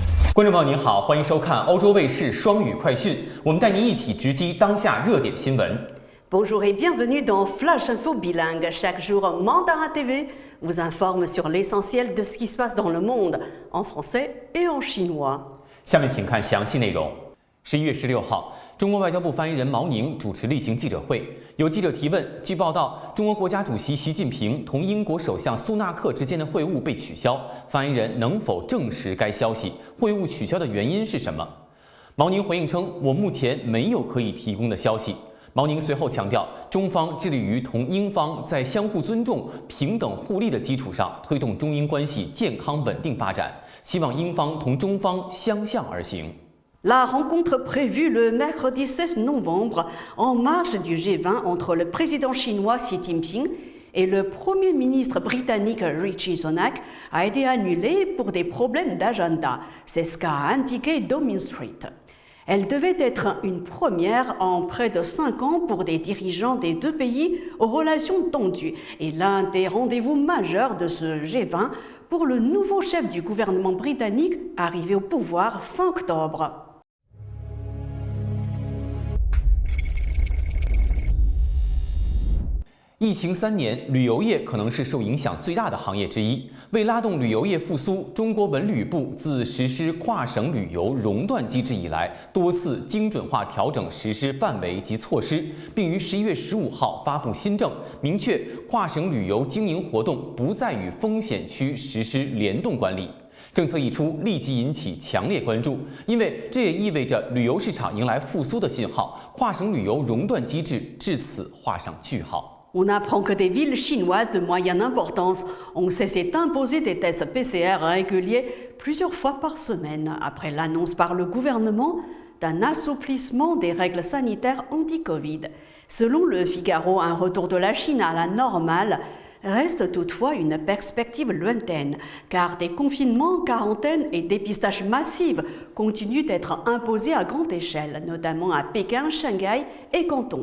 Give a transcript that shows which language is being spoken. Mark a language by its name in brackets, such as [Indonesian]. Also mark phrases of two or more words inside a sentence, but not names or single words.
[Chinese] 观众朋友您好，欢迎收看欧洲卫视双语快讯，我们带您一起直击当下热点新闻。 [French] Bonjour et bienvenue dans Flash Info Bilingue. Chaque jour, Mandarin TV vous informe sur l'essentiel de ce qui se passe dans le monde, en français et en chinois. [Chinese] 下面请看详细内容。11月16号，中国外交部发言人毛宁主持例行记者会，有记者提问，据报道，中国国家主席习近平同英国首相苏纳克之间的会晤被取消，发言人能否证实该消息？会晤取消的原因是什么？毛宁回应称，我目前没有可以提供的消息。毛宁随后强调，中方致力于同英方在相互尊重、平等互利的基础上推动中英关系健康稳定发展，希望英方同中方相向而行。 [French] La rencontre prévue le mercredi 16 novembre en marge du G20 entre le président chinois Xi Jinping et le Premier ministre britannique Rishi Sunak a été annulée pour des problèmes d'agenda. C'est ce qu'a indiqué Downing Street. Elle devait être une première en près de 5 ans pour des dirigeants des deux pays aux relations tendues et l'un des rendez-vous majeurs de ce G20 pour le nouveau chef du gouvernement britannique arrivé au pouvoir fin octobre. [Chinese] 疫情3年，旅游业可能是受影响最大的行业之一。为拉动旅游业复苏，中国文旅部自实施跨省旅游熔断机制以来，多次精准化调整实施范围及措施，并于11月15号发布新政，明确跨省旅游经营活动不再与风险区实施联动管理。政策一出，立即引起强烈关注，因为这也意味着旅游市场迎来复苏的信号，跨省旅游熔断机制至此画上句号。 [French] On apprend que des villes chinoises de moyenne importance ont cessé d'imposer des tests PCR réguliers plusieurs fois par semaine après l'annonce par le gouvernement d'un assouplissement des règles sanitaires anti-Covid. Selon le Figaro, un retour de la Chine à la normale reste toutefois une perspective lointaine, car des confinements, quarantaines et dépistages massifs continuent d'être imposés à grande échelle, notamment à Pékin, Shanghai et Canton.